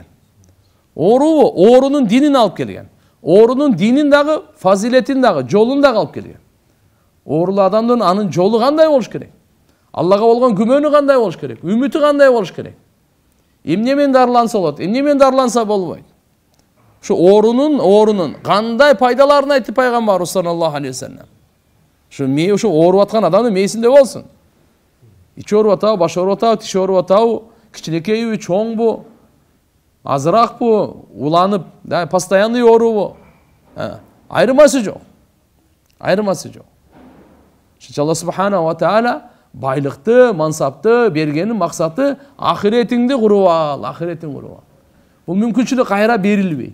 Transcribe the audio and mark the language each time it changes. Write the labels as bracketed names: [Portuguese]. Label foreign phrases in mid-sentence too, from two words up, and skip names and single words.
[Kyrgyz] Оорунун динин алып келген. Оорунун динин дагы, фазилетин дагы, жолун дагы алып келген. Оорулуу адамдын анын жолу кандай болуш керек? Аллага болгон күмөнү кандай болуш керек? Үмүтү кандай болуш керек? Эмне менен дарыланса болот, эмне менен дарыланса болбойт? Шу оорунун кандай пайдаларын айтты пайгамбарыбыз [Arabic] صلى الله عليه وسلم. [Kyrgyz] Шу ооруп аткан адамдын мээсинде болсун. Ичи ооруп атабы, баш ооруп атабы, тиши ооруп атабы, кичинекейби, чоңбу, азыракпы, уланып, постоянный оорубу? Айырмасы жок. Алла [Arabic] سبحانه وتعالى [Kyrgyz] байлыкты, мансапты бергенин максаты ахиретиңди куруп ал, Бул мүмкүнчүлүк кайра берилбейт.